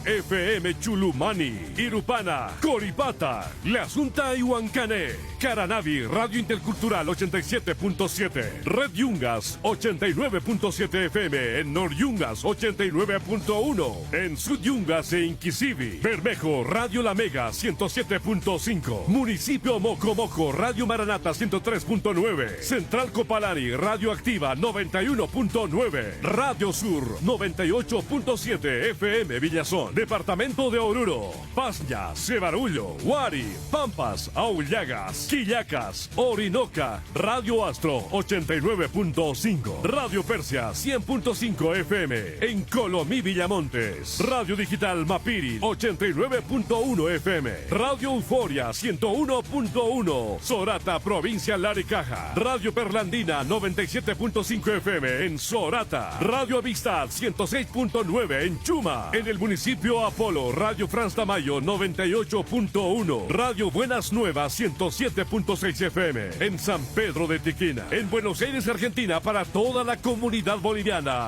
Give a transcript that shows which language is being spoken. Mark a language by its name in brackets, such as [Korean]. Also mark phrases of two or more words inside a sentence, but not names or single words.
[Spanish] FM Chulumani. Irupana, Coripata, La Asunta y Huancané. Caranavi, Radio Intercultural 87.7. Red Yungas 89.7 FM. En Nor Yungas 89.1. En Sud Yungas e Inquisivi. Bermejo, Radio La Mega 107.5. Municipio Mocomoco, Radio Maranata 103.9. Central Copalari, Radio Activa 91.9. Radio Sur 98.7 FM Villazón. Departamento de Oruro, Pasña, Cebarullo, Huari, Pampas, Aullagas, Quillacas, Orinoca. Radio Astro 89.5. Radio Persia 100.5 FM. En Colomí, Villamontes. Radio Digital Mapiri 89.1 FM. Radio Euforia 101.1. Sorata, provincia Laricaja. Radio Perlandina 97.5 FM en Sorata. Radio Amistad 106.9 en Chuma. En el municipio Apolo, Radio Franz Tamayo 98.1. Radio Buenas Nuevas 107.6 FM en San Pedro de Tiquina. En Buenos Aires, Argentina, para toda la comunidad boliviana.